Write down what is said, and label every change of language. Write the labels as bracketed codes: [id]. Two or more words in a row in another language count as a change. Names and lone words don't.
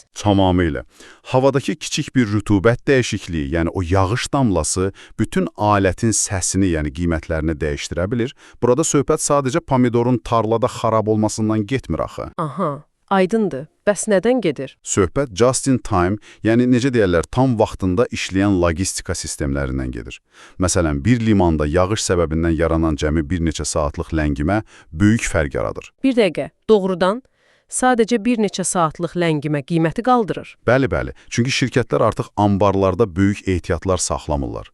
[az] Tamamilə. Havadakı kiçik bir rütubət dəyişikliyi, yəni o yağış damlası bütün alətin səsini, yəni qiymətlərini dəyişdirə bilir. Burada söhbət sadəcə pomidorun tarlada xarab olmasından getmir axı. Aha, aydındır. Bəs nədən gedir? [en] Söhbət just in time, [az] yəni necə deyərlər, tam vaxtında işləyən logistika sistemlərindən gedir. Məsələn, bir limanda yağış səbəbindən yaranan cəmi bir neçə saatlıq ləngimə böyük fərq yaradır. Bir dəqiqə, doğrudan sadəcə bir neçə saatlıq ləngimə qiyməti qaldırır. Bəli. Çünki şirkətlər artıq ambarlarda böyük ehtiyatlar saxlamırlar.